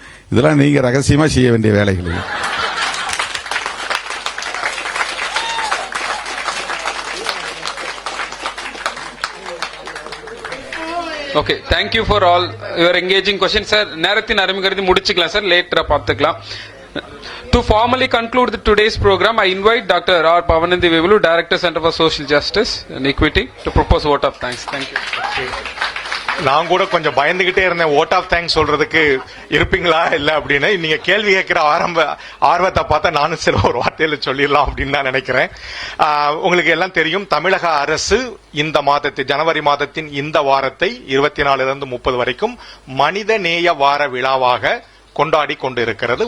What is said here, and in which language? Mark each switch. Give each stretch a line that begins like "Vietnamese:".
Tamil: இதெல்லாம் நீங்க ரகசியமா செய்ய வேண்டிய வேலைகள்.
English: okay, thank you for all your engaging question
Tamil: sir. நேரத்தின் அருமை கருதி முடிச்சுக்கலாம் சார், லேட்டரா பார்த்துக்கலாம்.
English: To formally conclude today's program, I invite Dr. R. Pavanandi Vivulu, Director, Center for Social Justice and Equity, to propose a vote of thanks. Thank you.
Tamil: நான் கூட கொஞ்சம் பயந்துகிட்டே இருந்தேன் ஓட் ஆஃப் தேங்க்ஸ் சொல்றதுக்கு இருப்பீங்களா இல்ல அப்படின்னு. நீங்க கேள்வி கேட்கிற ஆர்வத்தை பார்த்தா நானும் சில ஒரு வார்த்தையில சொல்லிடலாம் அப்படின்னு தான் நினைக்கிறேன். உங்களுக்கு எல்லாம் தெரியும், தமிழக அரசு இந்த மாதத்தில் ஜனவரி மாதத்தின் இந்த வாரத்தை 24 30 வரைக்கும் மனித நேய வார விழாவாக கொண்டாடி கொண்டு இருக்கிறது.